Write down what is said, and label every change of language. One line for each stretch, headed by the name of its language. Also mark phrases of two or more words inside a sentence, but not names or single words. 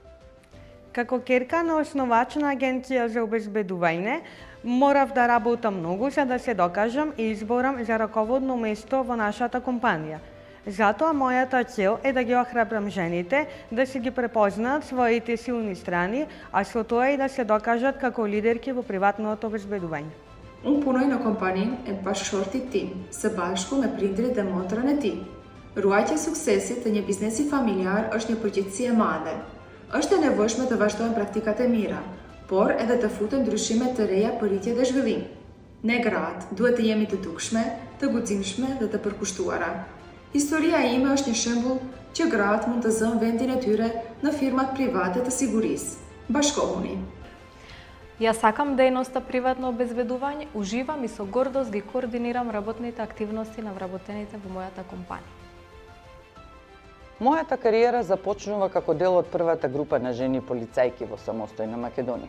Macedonian: Како ќерка на основач на агенција за обезбедување, морав да работам многу за да се докажам и изборам за раководно место во нашата компанија. Затоа мојата цел е да ги охрабрам жените да се ги препознаат своите силни страни, а со тоа и да се докажат како лидерки во приватното обезбедување.
Albanian: Punoj na kompaniji é bashkëshorti tim, së bashku me prindrit dhe motrat e tij. Ruajtja e suksesit të një biznesi familjar është një përgjegjësi e madhe. Është e nevojshme të vazhdojmë praktikat e mira, por edhe të futëm ndryshime të reja për rritje dhe zhvillim. Ne gratë duhet të jemi të dukshme, të guximshme dhe të përkushtuara. Historia ime është një shembull që gratë mund të zënë vendin e tyre në firmat private të sigurisë. Bashkohuni.
Macedonian: Јас сакам дејноста приватно обезбедување, уживам и со гордост ги координирам работните активности на вработените во мојата компанија. Мојата кариера започнува како дел од првата група на жени полицајки во самостојна Македонија.